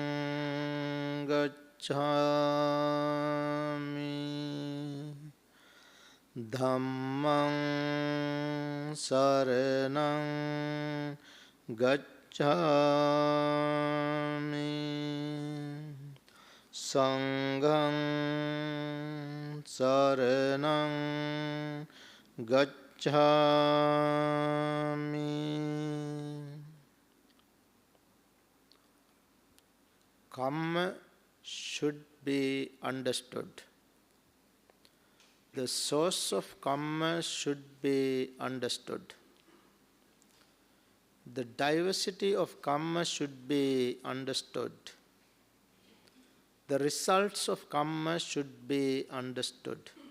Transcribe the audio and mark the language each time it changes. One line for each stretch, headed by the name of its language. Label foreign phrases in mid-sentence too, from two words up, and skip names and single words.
Pali: gacchāmi, Dhammaṃ saraṇaṃ gacchāmi, Saṅgham saraṇaṃ gacchāmi.
English: Kamma should be understood. The source of Kamma should be understood. The diversity of Kamma should be understood. The results of Kamma should be understood.